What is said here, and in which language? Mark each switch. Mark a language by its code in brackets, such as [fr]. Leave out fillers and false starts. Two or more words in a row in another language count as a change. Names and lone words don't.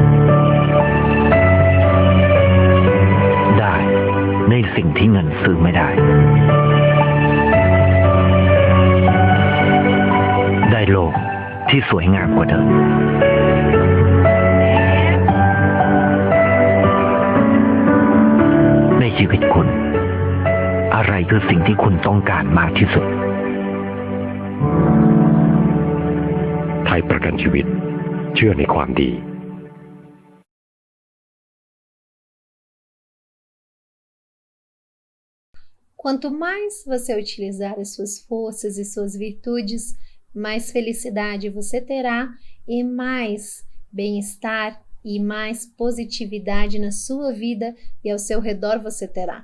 [th] ในสิ่งที่เงินซื้อไม่ได้ได้โลกที่สวยงามกว่าเดิมในชีวิตคุณอะไรคือสิ่งที่คุณต้องการมากที่สุด ไทยประกันชีวิตเชื่อในความดี [pt] Quanto mais você utilizar as suas forças e suas virtudes, mais felicidade você terá e mais bem-estar e mais positividade na sua vida e ao seu redor você terá.